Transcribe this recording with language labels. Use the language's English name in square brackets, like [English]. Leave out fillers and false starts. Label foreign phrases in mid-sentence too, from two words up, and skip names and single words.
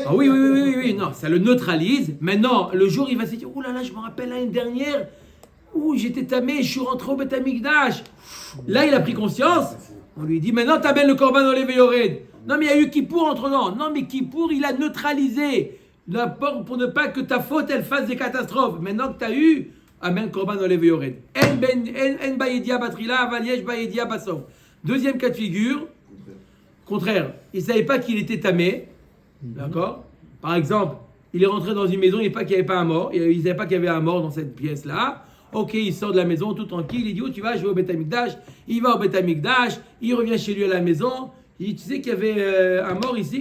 [French] Ah oui, non, ça le neutralise. Maintenant, le jour, il va se dire, oh là là, je me rappelle l'année dernière, où j'étais tamé, je suis rentré au Beth Amikdash. Là, il a pris conscience. On lui dit, maintenant, t'amènes le korban dans les veyored. Non, mais il y a eu Kippour entre-temps. Non, mais Kippour, il a neutralisé. Pour ne pas que ta faute, elle fasse des catastrophes. Maintenant que tu as eu, amène le korban dans les veyored. [Hebrew] אין בה ידיעה בתחילה אבל יש בה ידיעה בסוף. [French] Deuxième cas de figure. Contraire. Il ne savait pas qu'il était tamé. D'accord? Par exemple, il est rentré dans une maison, il ne savait pas qu'il n'y avait pas un mort. Il ne savait pas qu'il y avait un mort dans cette pièce-là. Ok, il sort de la maison tout tranquille, il dit, oh tu vas, je vais au Beth Amikdash. Il va au Beth Amikdash, il revient chez lui à la maison, il dit, tu sais qu'il y avait un mort ici?